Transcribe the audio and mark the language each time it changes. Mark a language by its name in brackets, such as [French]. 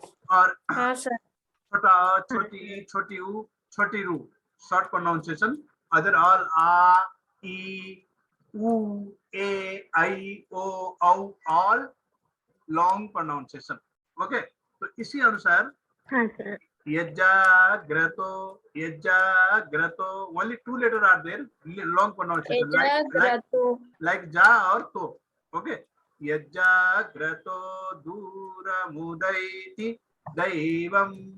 [Hindi] और छोटा छोटी यू छोटी रू शॉर्ट प्रोनाउंसिएशन। [English] Other all आ ई ऊ ए आई ओ औ ऑल लॉन्ग प्रोनाउंसिएशन। ओके। तो इसी अनुसार [Hindi] हाँ sir. [Sanskrit] यज्जाग्रतो, यज्जाग्रतो, [English] only two letter are there, long pronunciation like जा और तो. [Sanskrit] Okay, यज्जाग्रतो दूरमुदैति दैवम.